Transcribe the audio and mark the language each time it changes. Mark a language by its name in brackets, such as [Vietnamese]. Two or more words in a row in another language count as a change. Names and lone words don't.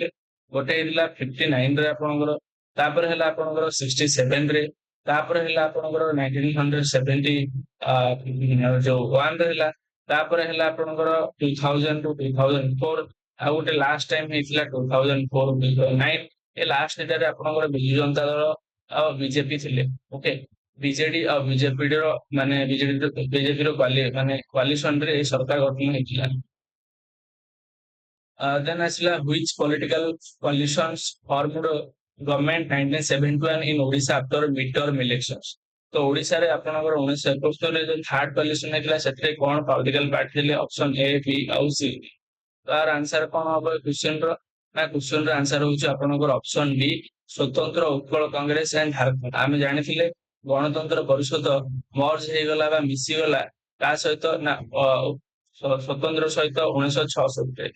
[Odia] ଗୋଟେ ହେଇଥିଲା 59 ରେ ଆପଣଙ୍କର, ତାପରେ ହେଲା ଆପଣଙ୍କର 67 ରେ, ତାପରେ ହେଲା ଆପଣଙ୍କର 1970 ଯୋଉ 1 ରେ ହେଲା, ତାପରେ ହେଲା ଆପଣଙ୍କର 2000 ଟୁ 2004, ଆଉ ଗୋଟେ [English] last time [Odia] ହେଇଥିଲା 2004 2009। ଏ ଲାଷ୍ଟ ଏଟାରେ ଆପଣଙ୍କର ବିଜୁ ଜନତା ଦଳ ଆଉ ବିଜେପି ଥିଲେ। ଓକେ, ବିଜେଡି ଆଉ ବିଜେପିର ମାନେ ବିଜେପିର ମାନେ କୋଆଲିସନ ରେ ଏଇ ସରକାର ଗଠନ ହେଇଥିଲା। ଦେନ୍ ଆସିଲା [English] which political coalitions formed government 1971 in Odisha after midterm elections? [Odia] ତ ଓଡିଶାରେ ଆପଣଙ୍କର 1971 ଯୋଉ [English] third coalition [Odia] ହେଇଥିଲା ସେଥିରେ କଣ [English] political party [Odia] ଥିଲେ? [English] option A B [Odia] ଆଉ ସି। ତାର ଆନ୍ସର କଣ ହବ କ୍ୱେଶ୍ଚନ ର? ନା କ୍ୱେଶ୍ଚନ ର ଆନ୍ସର ହଉଛି ଆପଣଙ୍କର [English] option B [Odia] ସ୍ୱତନ୍ତ୍ର ଉତ୍କଳ କଂଗ୍ରେସ ଆଣ୍ଡ ଝାରଖଣ୍ଡ। ଆମେ ଜାଣିଥିଲେ ଗଣତନ୍ତ୍ର ପରିଷଦ ମର୍ଜ ହେଇଗଲା ବା ମିଶିଗଲା ତା ସହିତ ନା ସ୍ୱତନ୍ତ୍ର ସହିତ 1966 ରେ।